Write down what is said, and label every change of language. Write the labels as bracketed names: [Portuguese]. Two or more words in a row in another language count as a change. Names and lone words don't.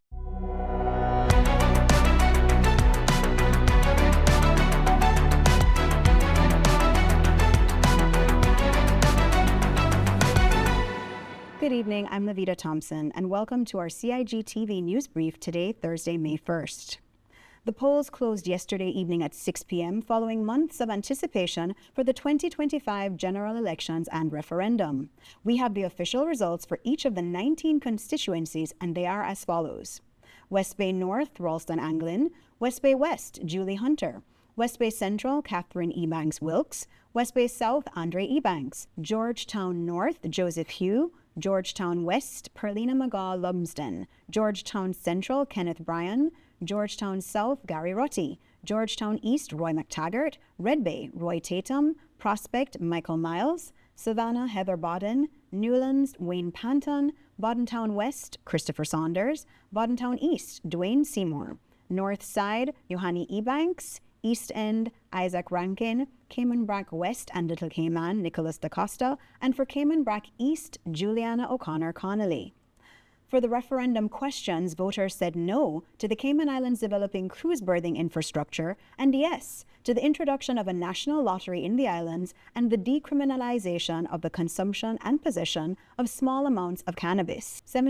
[English] Good evening, I'm Lavita Thompson, and welcome to our CIGtv news brief today, Thursday, May 1st. The polls closed yesterday evening at 6 p.m. following months of anticipation for the 2025 general elections and referendum. We have the official results for each of the 19 constituencies, and they are as follows. West Bay North, Ralston Anglin. West Bay West, Julie Hunter. West Bay Central, Catherine Ebanks Wilkes. West Bay South, Andre Ebanks. Georgetown North, Joseph Hugh. Georgetown West, Perlina McGaw Lumsden. Georgetown Central, Kenneth Bryan. Georgetown South, Gary Rutty. Georgetown East, Roy McTaggart. Red Bay, Roy Tatum. Prospect, Michael Miles. Savannah, Heather Bodden. Newlands, Wayne Panton. Bodentown West, Christopher Saunders. Bodentown East, Dwayne Seymour. North Side, Yohani Ebanks. East End, Isaac Rankin. Cayman Brack West and Little Cayman, Nicholas DaCosta. And for Cayman Brack East, Juliana O'Connor Connolly. For the referendum questions, voters said no to the Cayman Islands developing cruise berthing infrastructure and yes to the introduction of a national lottery in the islands and the decriminalization of the consumption and possession of small amounts of cannabis.